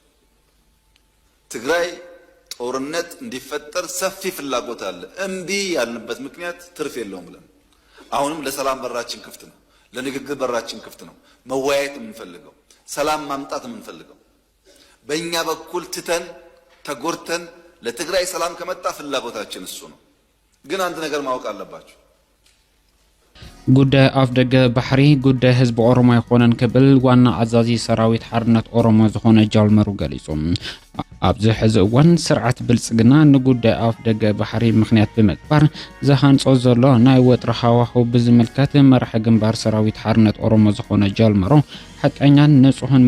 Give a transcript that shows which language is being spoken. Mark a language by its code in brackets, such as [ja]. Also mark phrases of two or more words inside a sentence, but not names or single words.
[am] ትግራይ ጦርነት እንዲፈጠር ሰፊ ፍላጎት አለ። እምቢ ያልንበት ምክንያት ትርፍ የለውም ብለን አሁንም ለሰላም በራችን ክፍት ነው፣ ለንግግር በራችን ክፍት ነው። መወያየት የምንፈልገው ሰላም ማምጣት የምንፈልገው በእኛ በኩል ትተን ተጎርተን ለትግራይ ሰላም ከመጣ ፍላጎታችን እሱ ነው። ግን አንድ ነገር ማወቅ አለባችሁ። [ti] ጉዳይ አፍ ደገ ባሕሪ ጉዳይ ህዝቢ ኦሮሞ ይኮነን ክብል ዋና አዛዚ ሰራዊት ሓርነት ኦሮሞ ዝኾነ ጃልመሩ ገሊጹ ኣብዚ ሕዚ እዋን ስርዓት ብልጽግና ንጉዳይ አፍ ደገ ባሕሪ ምክንያት ብምግባር ዝሃንጾ ዘሎ ናይ ወጥሪ ሃዋህው ብዝምልከት መራሒ ግንባር ሰራዊት ሓርነት ኦሮሞ ዝኾነ ጃልመሩ ሓቀኛን ንጹህን